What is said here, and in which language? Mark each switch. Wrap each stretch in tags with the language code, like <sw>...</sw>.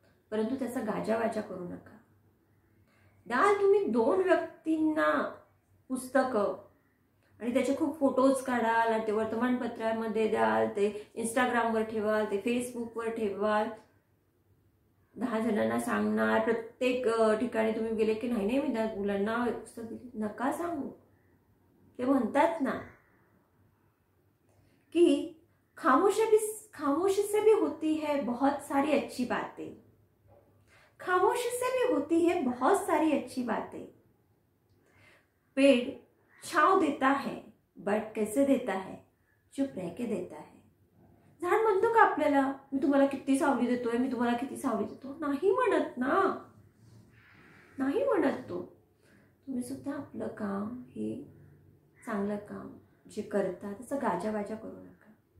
<mr>परंतु त्याचा गाजावाजा करू नका. द्याल तुम्ही 2 व्यक्तींना पुस्तकं आणि त्याचे खूप फोटोज काढाल आणि ते वर्तमानपत्रामध्ये द्याल, ते इंस्टाग्रामवर ठेवाल, ते फेसबुकवर ठेवाल, 10 जणांना सांगणार, प्रत्येक ठिकाणी तुम्ही गेले की नाही मी मुलांना पुस्तक दिली, नका सांगू. ते म्हणतात ना की</mr> <hi>खामोशी से भी होती है बहुत सारी अच्छी बातें, खामोशी से भी होती है बहुत सारी अच्छी बातें. पेड़ छांव देता है बट कैसे देता है, चुप रह के देता है.</hi> <mr>झाड म्हणतो का आपल्याला मी तुम्हाला किती सावली देतोय, मी तुम्हाला किती सावली देतो? नाही म्हणत ना, नाही म्हणत तो. तुम्ही सुद्धा आपलं काम हे चांगलं काम जे करता त्याचा गाजावाजा करू नका.</mr>